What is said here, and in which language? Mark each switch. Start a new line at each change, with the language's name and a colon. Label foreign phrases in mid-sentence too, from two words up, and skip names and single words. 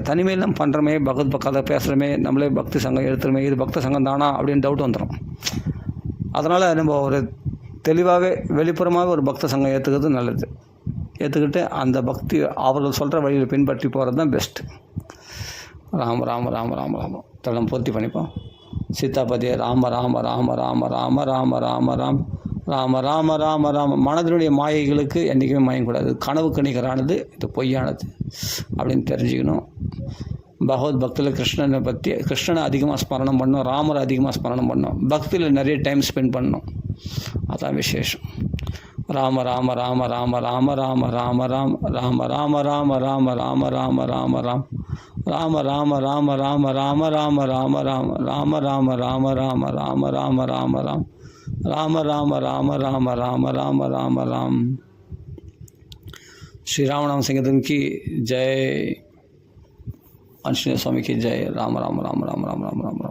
Tamil: தனிமையில் நம்ம பண்ணுறமே, பகவத் கதை பேசுகிறோமே, நம்மளே பக்தி சங்கம் எடுத்துருமே, இது பக்த சங்கம் தானா அப்படின்னு டவுட் வந்துடும். அதனால் நம்ம ஒரு தெளிவாகவே வெளிப்புறமாகவே ஒரு பக்த சங்கம் ஏற்றுக்கிறது நல்லது. ஏற்றுக்கிட்டு அந்த பக்தி அவர்கள் சொல்கிற வழியில் பின்பற்றி போகிறது தான் பெஸ்ட்டு. ராம ராம ராம ராம ராம தடம் பூர்த்தி பண்ணிப்போம். சீதாபதியே ராம ராம ராம ராம ராம ராம ராம ராம் ராம ராம ராம ராம. மனதினுடைய மாயைகளுக்கு என்றைக்குமே மயங்கக்கூடாது. கனவுக்கு நிகரானது, இது பொய்யானது அப்படின்னு தெரிஞ்சுக்கணும். பகவத் பக்தியில் கிருஷ்ணனை அதிகமாக ஸ்மரணம் பண்ணணும், ராமரை அதிகமாக ஸ்மரணம் பண்ணணும், பக்தியில் நிறைய
English: time spend
Tamil: பண்ணணும். அதான் விசேஷம். ராம ராம ராம ராம ராம ராம ராம ராம் ராம ராம ராம ராம ராம ராம ராம ராம் ராம ராம ராம ராம ராம ராம ராம ராம ராம ராம ராம ராம ராம ராம ராம ராம் ராம ராம ராம ராம ராம ராம ராம ராம்.
Hindi: श्री राम नाम संकीर्तन की जय. आंजनेय स्वामी की जय. राम राम राम राम राम राम राम राम.